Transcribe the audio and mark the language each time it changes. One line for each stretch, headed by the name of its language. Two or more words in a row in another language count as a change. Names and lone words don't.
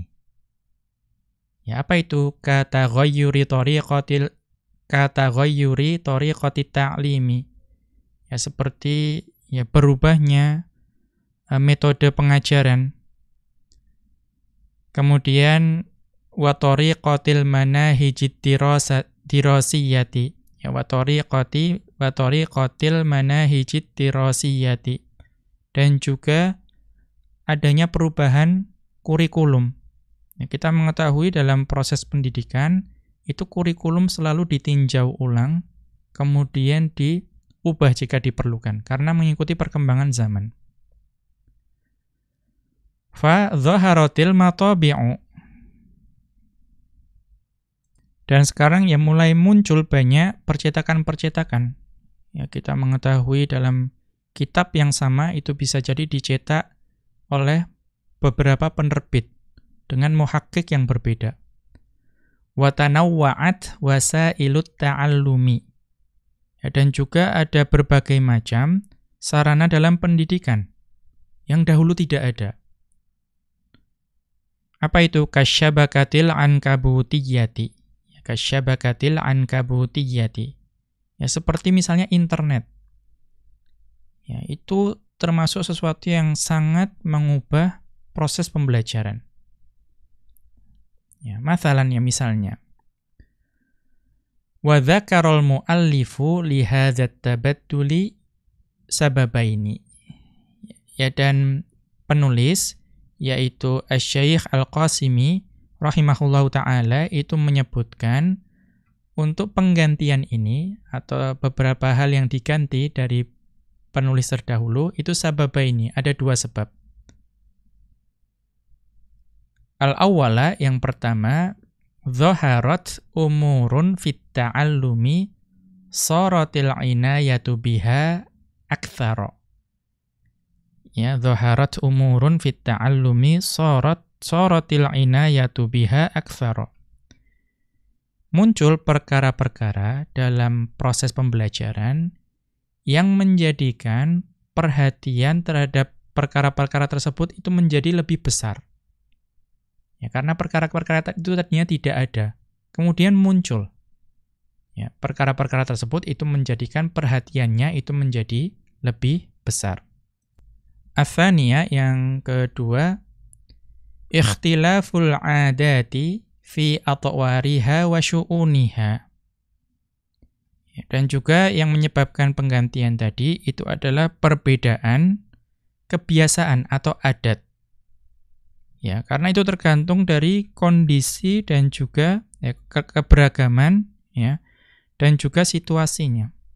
Indonesian: Ya, apa itu?
Arabic: كتغيّر طريقة التعليم.
Indonesian: Ya, seperti ya berubahnya metode pengajaran.
Arabic: Kemudian وطريقة المناهج الدراسية. Ya, وطريقة المناهج الدراسية.
Indonesian: Dan juga adanya perubahan kurikulum. Ya, kita mengetahui dalam proses pendidikan itu kurikulum selalu ditinjau ulang, kemudian diubah jika diperlukan karena mengikuti perkembangan zaman.
Arabic: فظهرت المطابع.
Indonesian: Dan sekarang ya mulai muncul banyak percetakan-percetakan. Ya, kita mengetahui dalam kitab yang sama itu bisa jadi dicetak oleh beberapa penerbit dengan muhakkik yang berbeda.
Arabic: وتنوعت وسائل التعلم.
Indonesian: Ya, dan juga ada berbagai macam sarana dalam pendidikan yang dahulu tidak ada. Apa itu?
Arabic: كالشبكات العنكبوتية. كالشبكات العنكبوتية.
Indonesian: Ya, seperti misalnya internet. Ya, itu termasuk sesuatu yang sangat mengubah proses pembelajaran. Ya, mathalan ya misalnya.
Arabic: وذكر المؤلف لهذا التبديل سببين.
Indonesian: Ya, dan penulis yaitu Asy-Syaikh Al-Qasimi
Arabic: رحمه الله تعالى
Indonesian: itu menyebutkan untuk penggantian ini atau beberapa hal yang diganti dari penulis terdahulu itu sababaini, ada dua sebab. Al-awwala, yang pertama,
Arabic: ظهرت أمور في التعلم صارت العناية بها أكثر. Ya, ظهرت أمور في التعلم صارت العناية بها أكثر.
Indonesian: Muncul perkara-perkara dalam proses pembelajaran yang menjadikan perhatian terhadap perkara-perkara tersebut itu menjadi lebih besar. Ya, karena perkara-perkara itu tadinya tidak ada. Kemudian muncul. Ya, perkara-perkara tersebut itu menjadikan perhatiannya itu menjadi lebih besar. Ats-tsaniyah, yang kedua,
Arabic: اختلاف العادة في أطوارها وشؤونها.
Indonesian: Dan juga yang menyebabkan penggantian tadi itu adalah perbedaan kebiasaan atau adat. Ya, karena itu tergantung dari kondisi dan juga keberagaman, ya, dan juga situasinya.